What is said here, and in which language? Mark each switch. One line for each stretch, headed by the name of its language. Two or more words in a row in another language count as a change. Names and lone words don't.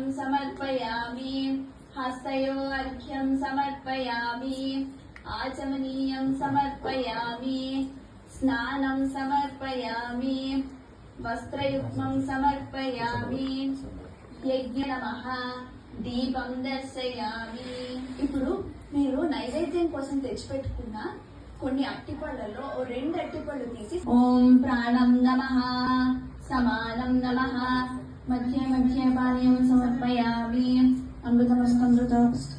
Sanskrit: समर्पयामि हस्तयोः अर्घ्यं समर्पयामि आचमनीयं समर्पयामि स्नानं समर्पयामि वस्त्रयुग्मं समर्पयामि यज्ञ नमः दीपं दर्शयामि.
Telugu: ఇప్పుడు మీరు నైవేద్యం కోసం తెచ్చిపెట్టుకున్న కొన్ని అట్టిపళ్ళలో 2 అట్టిపళ్ళు తీసి
Sanskrit: ॐ प्राणं नमः समानं नमः मध्य मध्य पानीयं समर्पयामि अमृतमस्तमृतं.